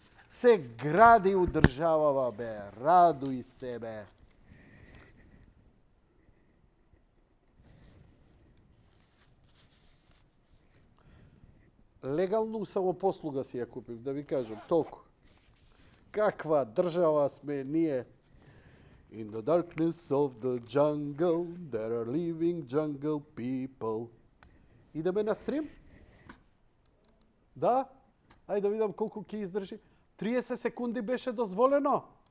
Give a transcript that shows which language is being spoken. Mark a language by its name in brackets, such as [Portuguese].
[Macedonian] Се гради у државава, бе. Радуй себе. Легалну самопослуга си ја купив, да ви кажам, толку. Каква држава сме ние? [English] In the darkness of the jungle, there are living jungle people. [Macedonian] Идеме на стрим? Да? Ајде да видам колку ќе издржи. 30 секунди беше дозволено.